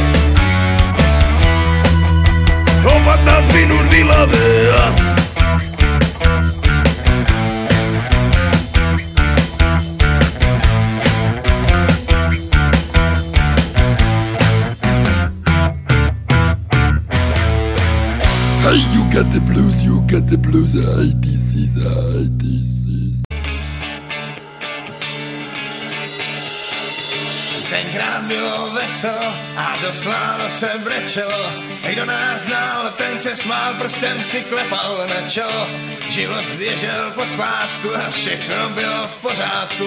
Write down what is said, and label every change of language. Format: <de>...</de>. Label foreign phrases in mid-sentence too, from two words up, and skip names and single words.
<sk>O 15 minút v Ilave.</sk> <en>Hey, you got the blues, I disease.</en> <cs>Tenkrát bylo veselo a dost málo se brečelo. Kdo nás znal, ten se smál, prstem si klepal na čelo. Život běžel pospátku a všechno bylo v pořádku.</cs>